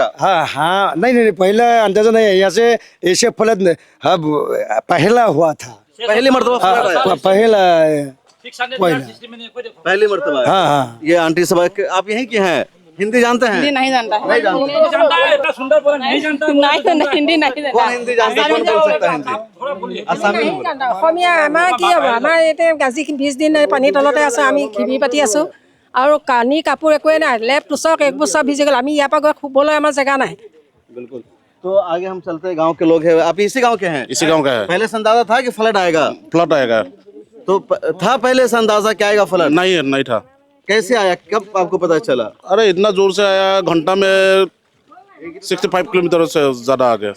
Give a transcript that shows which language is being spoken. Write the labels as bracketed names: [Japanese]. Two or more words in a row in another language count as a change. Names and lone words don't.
[Hindi] हाँ हाँ, नहीं, पहले अंदाजा नहीं है। यहाँ से ऐसे फ्लड अब पहला हुआ था, पहली मरतबा फ्लड आया? पहली मरतबा आया। हाँ हाँ। ये आंटी सब आप यहीं की हैं? हिंदी जानते हैं? हिंदी नहीं जानता है। नहीं जानते। नहीं, हिंदी नहीं जानता। कौन हिंदी जानता है? कौन बोल सकता है हिंदी? [Assamese] আসামি অসমীয়া আমাৰ কি হ'ব, আমাৰ এতিয়া আজি 20 দিন পানীৰ তলতে আছোঁ, আমি খেতি পাতি আছোঁ আৰু কানি কাপোৰ একোৱে নাই, লেপ পোছাক একবোৰ চব ভিজি গ'ল। আমি ইয়াৰ পৰা গৈ শুবলৈ আমাৰ জেগা নাই। [Hindi] बिल्कुल। तो आगे हम चलते हैं, गांव के लोग हैं। आप इसी गांव के हैं? इसी गांव का है। पहले से अंदाजा था कि फ्लड आएगा? फ्लड आएगा? तो था पहले से अंदाजा क्या आएगा फ्लड? नहीं था। कैसे आया, कब आपको पता चला? अरे इतना जोर से आया, घंटा में 65 किलोमीटर से ज्यादा आ गया।